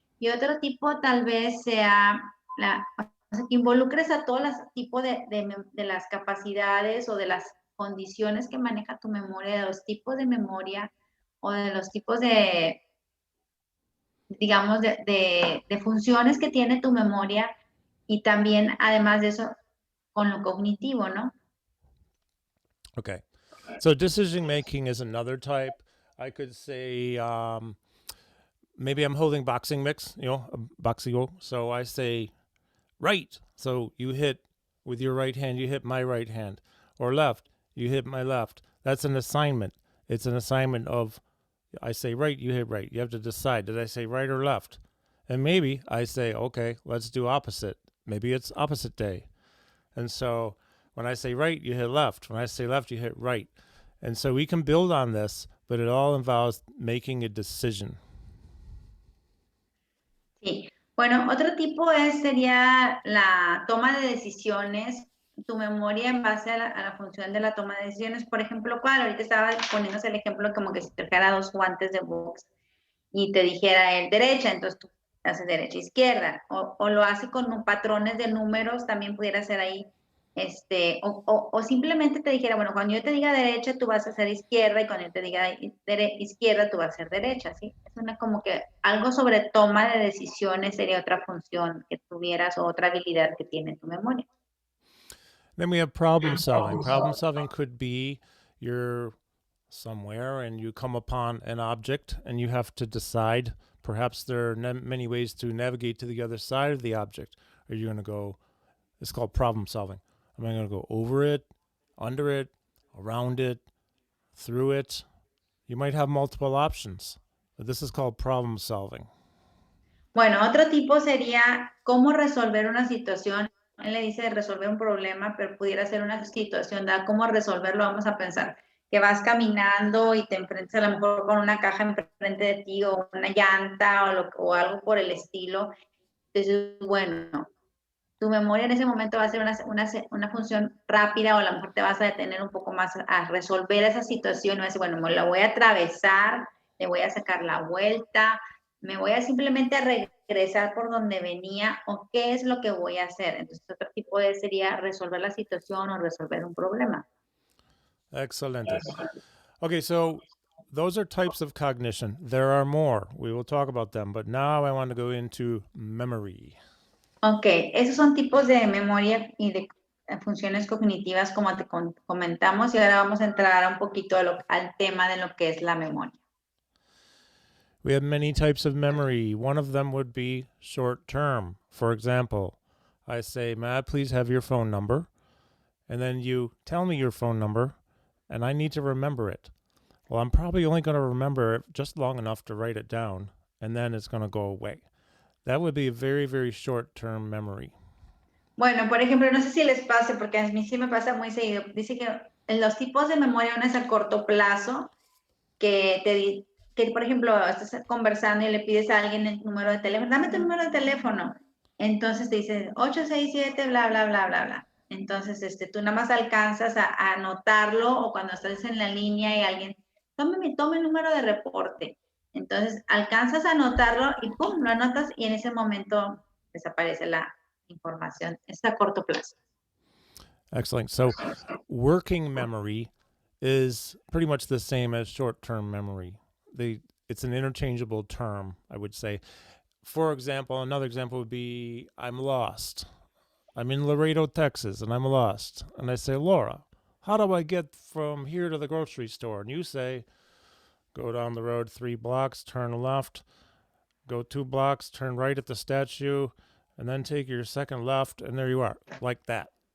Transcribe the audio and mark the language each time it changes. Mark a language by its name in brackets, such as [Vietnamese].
[Spanish] Y otro tipo tal vez sea o sea, que involucres a todos los tipos de las capacidades o de las condiciones que maneja tu memoria, de los tipos de memoria o de los tipos de, digamos, de funciones que tiene tu memoria y también, además de eso, con lo cognitivo, ¿no? [English] Okay. So decision making is another type. I could say maybe I'm holding boxing mix, boxing. So I say right. So you hit with your right hand, you hit my right hand. Or left, you hit my left. That's an assignment. It's an assignment of I say right, you hit right. You have to decide, did I say right or left? And maybe I say, okay, let's do opposite. Maybe it's opposite day. And so when I say right, you hit left. When I say left, you hit right. And so we can build on this, but it all involves making a decision. [Spanish] Sí. Bueno, otro tipo sería la toma de decisiones, tu memoria en base a la función de la toma de decisiones. Por ejemplo, ¿cuál? Ahorita estaba poniéndose el ejemplo como que si te trajera dos guantes de box y te dijera el derecha, entonces tú haces derecha, izquierda, o lo hace con patrones de números, también pudiera ser ahí, o simplemente te dijera, bueno, cuando yo te diga derecha, tú vas a hacer izquierda, y cuando yo te diga izquierda, tú vas a hacer derecha, ¿sí? Es una como que algo sobre toma de decisiones sería otra función que tuvieras o otra habilidad que tiene tu memoria. [English] Then we have problem solving. Problem solving could be you're somewhere and you come upon an object and you have to decide. Perhaps there are many ways to navigate to the other side of the object. Are you going to go? It's called problem solving. Am I going to go over it, under it, around it, through it? You might have multiple options, but this is called problem solving. [Spanish] Bueno, otro tipo sería cómo resolver una situación. Él le dice resolver un problema, pero pudiera ser una situación, ¿da? ¿Cómo resolverlo? Vamos a pensar que vas caminando y te enfrentas a lo mejor con una caja enfrente de ti o una llanta o algo por el estilo. Entonces, bueno, tu memoria en ese momento va a ser una función rápida o a lo mejor te vas a detener un poco más a resolver esa situación y vas a decir, bueno, me la voy a atravesar, le voy a sacar la vuelta, me voy a simplemente a regresar por donde venía o qué es lo que voy a hacer. Entonces, otro tipo sería resolver la situación o resolver un problema. Excelente. [English] Okay, so those are types of cognition. There are more. We will talk about them, but now I want to go into memory. [Spanish] Ok, esos son tipos de memoria y de funciones cognitivas como te comentamos y ahora vamos a entrar un poquito al tema de lo que es la memoria. [English] We have many types of memory. One of them would be short term. For example, I say, may I please have your phone number? And then you tell me your phone number, and I need to remember it. Well, I'm probably only going to remember it just long enough to write it down, and then it's going to go away. That would be a very, very short term memory. [Spanish] Bueno, por ejemplo, no sé si les pase, porque a mí sí me pasa muy seguido. Dice que en los tipos de memoria, uno es a corto plazo, que por ejemplo, estás conversando y le pides a alguien el número de teléfono, dame tu número de teléfono. Entonces te dice 867, bla, bla, bla, bla, bla. Entonces, tú nada más alcanzas a anotarlo o cuando estás en la línea y alguien, tome el número de reporte. Entonces, alcanzas a anotarlo y pum, lo anotas y en ese momento desaparece la información. Es a corto plazo. [English] Excellent. So, working memory is pretty much the same as short term memory. It's an interchangeable term, I would say. For example, another example would be I'm lost. I'm in Laredo, Texas, and I'm lost. And I say, Laura, how do I get from here to the grocery store? And you say, go down the road 3 blocks, turn left, go 2 blocks, turn right at the statue, and then take your second left, and there you are, like that.